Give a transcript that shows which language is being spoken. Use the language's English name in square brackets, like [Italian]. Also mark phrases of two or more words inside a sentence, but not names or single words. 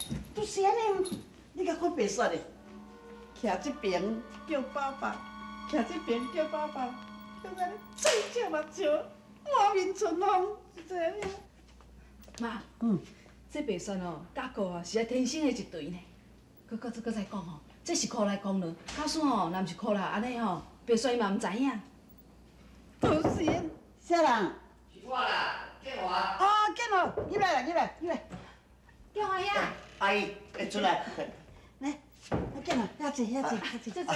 [Min Nan Chinese] 就是安尼，你甲看白雪的，徛这边叫爸爸，徛这边叫爸爸，叫安尼嘴角目笑，满面春风，是这样。妈，嗯，这白雪哦，甲哥啊是啊天生的一对呢。搁再讲吼，这是苦来功劳，假使吼，若毋是苦来安尼吼，白雪伊嘛毋知影。都是，啥人？是我啦，建华。哦，见了，入来啦，入来，入来。叫花呀，阿姨，出来。来，见了，遐坐，遐坐，遐坐。